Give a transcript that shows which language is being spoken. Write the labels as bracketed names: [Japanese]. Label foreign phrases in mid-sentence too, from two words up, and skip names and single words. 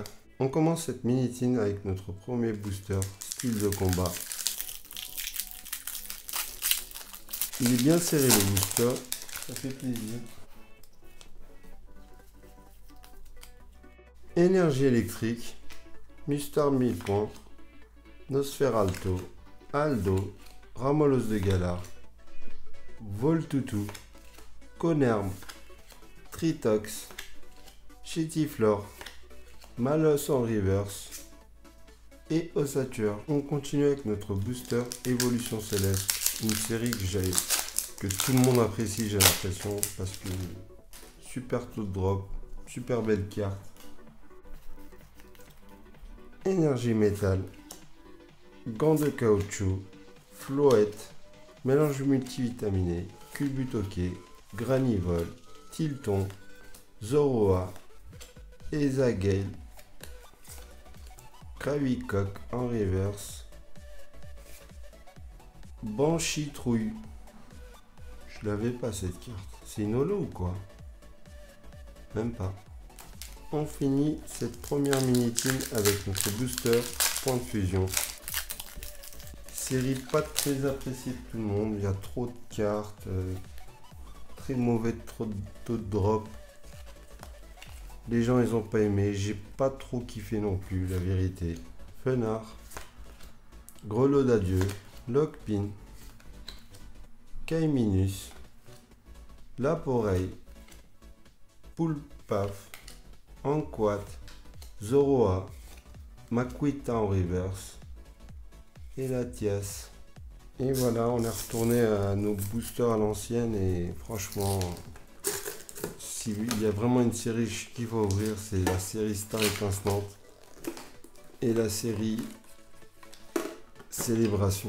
[French] On commence cette mini-tin avec notre premier booster, style de combat. Il est bien serré le booster, ça fait plaisir. Énergie électrique, Mustar 1000 points, Nosferalto, Aldo, Ramolos de Galar, Voltutu, Conerme, Tritox, Chetiflor, Malos en reverse et Ossature. On continue avec notre booster Évolution Céleste, une série que tout le monde apprécie, j'ai l'impression, parce que super taux de drop, super belle carte. énergie métal, gants de caoutchouc, floette, mélange multivitaminé, culbutoqué, granivol, tilton, zoroa, Ezagale, Kravicoq en reverse, Banshee Trouille. Je l'avais pas cette carte. C'est une holo ou quoi? Même pas. On finit cette première mini-team avec notre booster point de fusion. Série pas très appréciée de tout le monde. Il y a trop de cartes. Très mauvais, trop de taux de drop. Les gens ils ont pas aimé. J'ai pas trop kiffé non plus, la vérité. Fenard. Grelot d'adieu. Lockpin. Kaiminus. Laporeille. Poulpaf. Anquat. Zoroa. Maquita en reverse. Et Latias. Et voilà, on est retourné à nos boosters à l'ancienne et franchement, s'il y a vraiment une série qu'il faut ouvrir, c'est la série Star Étincelante et la série Célébration.